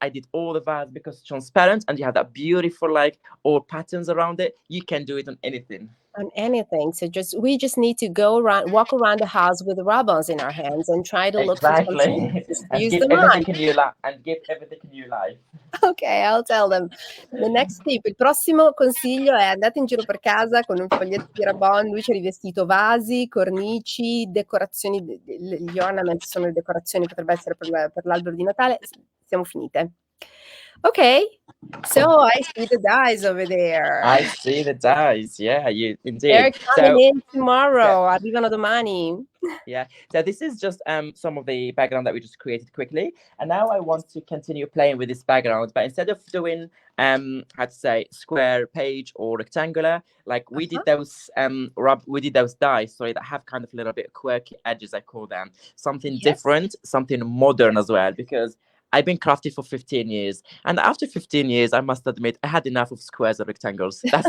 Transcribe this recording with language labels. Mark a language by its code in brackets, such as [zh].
[en] I did all the vase because it's transparent and you have that beautiful, like, all patterns around it. You can do it on anything. On anything. So we just need to walk around the house with the ribbons in our hands and try to look for some Exactly. spaces to And use give them on. everything a new life. And give everything a new life. Ok, I'll tell them. The next tip, [it] il prossimo consiglio è andate in giro per casa con un foglietto di Rabon, lui ci ha rivestito vasi, cornici, decorazioni, gli ornaments sono le decorazioni, potrebbe essere per l'albero di Natale. Siamo finite. [en] Ok, so I see the dice over there. I see the dice. Yeah, you indeed. They're coming in tomorrow. [it] Arrivano domani. [en] Yeah, so this is just some of the background that we just created quickly, and now I want to continue playing with this background, but instead of doing how to say square, page, or rectangular, like we did those dice, sorry, that have kind of a little bit quirky edges, I call them, something different, something modern as well, because I've been crafting for 15 years, and after 15 years, I must admit, I had enough of squares and rectangles.